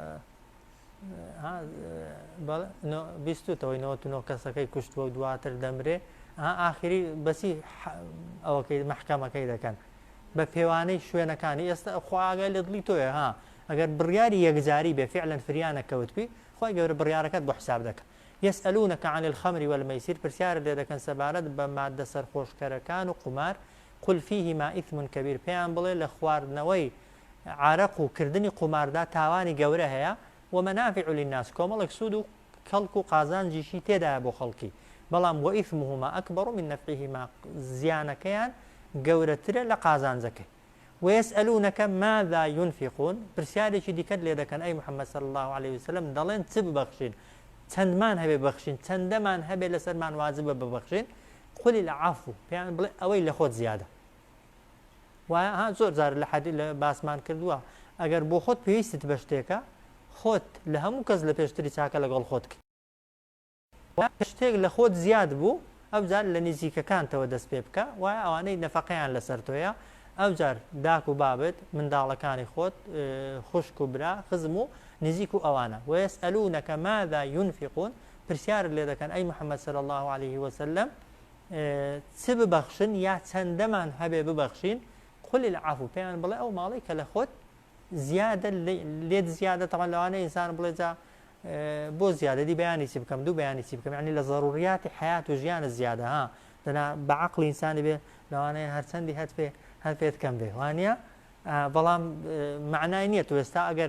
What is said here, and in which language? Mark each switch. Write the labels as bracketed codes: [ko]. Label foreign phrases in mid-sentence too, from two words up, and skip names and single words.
[ckb] بیستوتەوەی 99 کەسەکەی کوشتووە و دواتر دەمرێ ئاخری بەسی ئەوەکەی محکەمەکەی دەکەن بە پێوانەی شوێنەکانی ئێستا خواگای لە دڵی تۆیە ها ئەگەر بڕیاری یەکجاری بێ فعلا فریانە کەوتبی خۆی گەورە بڕیارەکەت بۆ حساب دەکەن [ar] يسألونك عن الخمر والميسر [ckb] پرسیار لێ دەکەن سەبارەت بە مادە سەرخۆشکەرەکان و قمار [ar] قل فيهما إثم كبير [ckb] پێیان بڵێ لە خواردنەوەی عارەق و کردنی قماردا تاوانی گەورە هەیە [ar] ومنافع للناس [ckb] کۆمەڵێک سوود و کەڵک و قازانجیشی تێدایە بۆ خەڵکی بەڵام [ar] وإثمهما أكبر من نفعهما [ckb] زیانەکەیان گەورەترە لە قازانجەکەی [ar] ويسألونك ماذا ينفقون [ckb] پرسیارێکی دیکەت لێ دەکەن ئەی محەممەد [ar] صلی الله عليه وسلم [ckb] دەڵێن چ ببەخشین چەندمان هەبێ بەخشین چەندەمان هەبێ لەسەرمان واجبە ببەخشین [ar] قل العفو [ckb] پێیان بڵێ ئەوەی لە خۆت زیادە وایە زۆر جار لە حەدی لە باسمان کردووە ئەگەر بۆ خۆت پێویستت بە شتێکە خۆت لە هەموو کەس لە پێشتری چاکە لەگەڵ خۆت شتێک لە خۆت زیاد بوو ئەو جار لە نزیکەکانتەوە دەست پێ بکە وایە ئەوانەی نەفەقەیان لەسەر تۆیە ئەو جار داک و بابت منداڵەکانی خۆت خوشک و برا خزم و نزیک و ئەوانە [ar] ويسألونك ماذا ينفقون [ckb] پرسیار لێ دەکەن ئەی محەممەد [ar] صلی الله عليه وسلم [ckb] چ ببەخشن یا چەندەمان هەبێ ببەخشین [ar] قل العفو [ckb] پێیان بڵێ ئەو ماڵی کە لە خۆت زیادە لێت زیادە تەمان لەوانەیە ئینسان بڵێ جا بۆ زیادەی بەیانی چی بکەم دوو بەیانی چی بکەم ینی لە ضروریاتی حیات و ژیانە زیادە ها دەنا بە عەقڵی ئینسانی بێ لەوانەیە هەرچەندی هەر پێت کەم بێ وانە بەڵام معنای نییە تو ئێستا ئەگەر